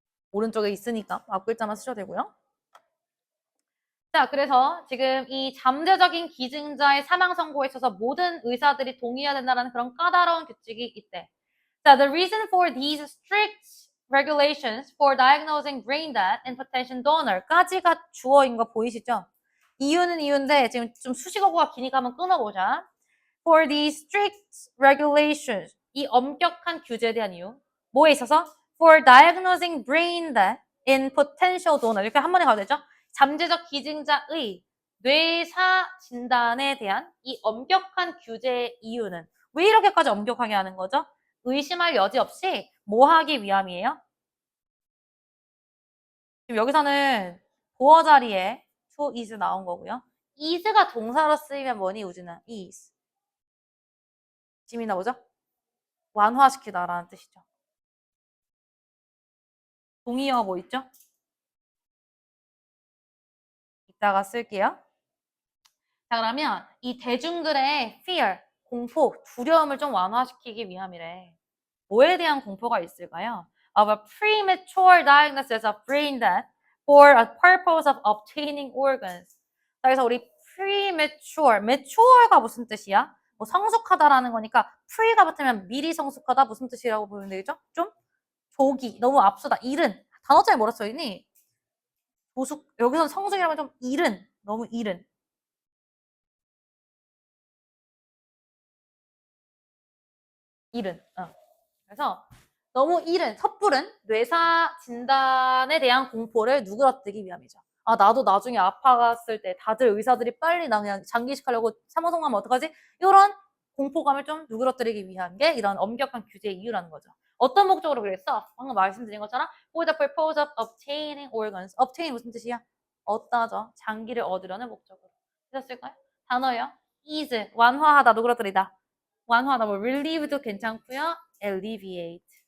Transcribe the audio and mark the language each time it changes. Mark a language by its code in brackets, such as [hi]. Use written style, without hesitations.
[ko] 오른쪽에 있으니까 앞글자만 쓰셔도 되고요. 자, 그래서 지금 이 잠재적인 기증자의 사망 선고에 있어서 모든 의사들이 동의해야 된다는 그런 까다로운 규칙이 있대. [en] 자, the reason for these strict regulations for diagnosing brain death in potential donor [ko] 까지가 주어인 거 보이시죠? 이유는 이유인데 지금 좀 수식어가 기니까 한번 끊어보자. [en] For these strict regulations, [ko] 이 엄격한 규제에 대한 이유. 뭐에 있어서? [en] For diagnosing brain death in potential donor. [ko] 이렇게 한 번에 가도 되죠? 잠재적 기증자의 뇌사 진단에 대한 이 엄격한 규제의 이유는 왜 이렇게까지 엄격하게 하는 거죠? 의심할 여지 없이 뭐 하기 위함이에요? 지금 여기서는 보어 자리에 to is 나온 거고요. is가 동사로 쓰이면 뭐니 우진아? is. 짐이 나오죠? 완화시키다라는 뜻이죠. 동의어 뭐 있죠? 이따가 쓸게요. 자, 그러면 이 대중들의 fear, 공포, 두려움을 좀 완화시키기 위함이래. 뭐에 대한 공포가 있을까요? [en] Of a premature diagnosis of brain death for a purpose of obtaining organs. [ko] 자, 그래서 우리 premature, mature가 무슨 뜻이야? 뭐 성숙하다라는 거니까 pre가 붙으면 미리 성숙하다 무슨 뜻이라고 보면 되겠죠? 좀 조기, 너무 앞서다, 이른. 단어장에 뭐라 써있니? 조숙, 여기서는 성숙이라면 좀 이른, 너무 이른. 이른. 그래서 너무 이른, 섣부른 뇌사 진단에 대한 공포를 누그러뜨리기 위함이죠. 아, 나도 나중에 아파갔을 때 다들 의사들이 빨리 나 그냥 장기식하려고 사망 가면 어떡하지? 이런 공포감을 좀 누그러뜨리기 위한 게 이런 엄격한 규제의 이유라는 거죠. 어떤 목적으로 그랬어? 방금 말씀드린 것처럼 [en] for the purpose of obtaining organs. [ko] obtain 무슨 뜻이야? 얻다죠. 장기를 얻으려는 목적으로. 되셨을까요? 단어요. ease, 완화하다, 누그러뜨리다. 완화하다, 뭐 relieve도 괜찮고요. [en] alleviate.